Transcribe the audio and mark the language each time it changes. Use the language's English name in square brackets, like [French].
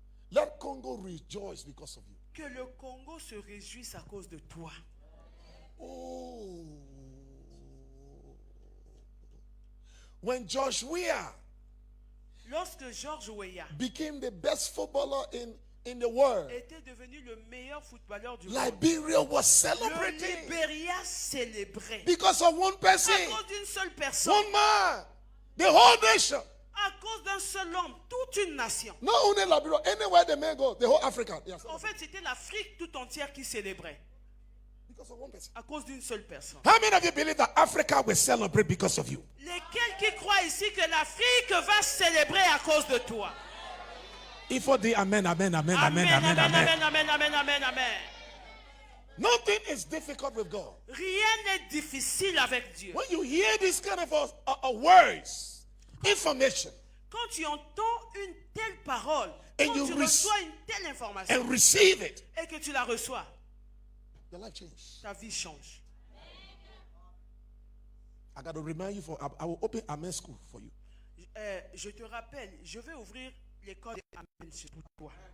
[English] Let Congo rejoice because of you. [French] Que le Congo se réjouisse à cause de toi. Oh. [English] When Josh Weah [French] Lorsque George Weah [English] became the best footballer in the world, [French] était devenu le meilleur footballeur du monde, [English] Liberia was [French] le [English] celebrating [French] Libéria célébrait [English] because of one person, [French] à cause d'une seule personne, [English] one man, the whole nation. [French] à cause d'un seul homme, toute une nation. [English] Not only Liberia, anywhere the man goes, the whole Africa. Yes. [French] En fait, c'était l'Afrique tout entière qui célébrait. [English] Because of one person. [French] À cause d'une seule personne. [English] How many of you believe that Africa will celebrate because of you? [French] Lesquels qui croient ici que l'Afrique va célébrer à cause de toi? Il faut dire Amen, Amen, Amen, Amen, Amen, Amen, amen, Amen. amen, amen, amen, amen. [English] Nothing is difficult with God. [French] Rien n'est difficile avec Dieu. [English] When you hear this kind of words, information, [French] Quand tu entends une telle parole, [English] And [French] quand [English] you [French] tu reçois une telle information [English] and receive it, [French] et que tu la reçois, [English] your life changes. [French] ta vie change. [English] I got to remind you I will open Amen School for you. [French] Je te rappelle, je vais ouvrir l'école Amen pour toi.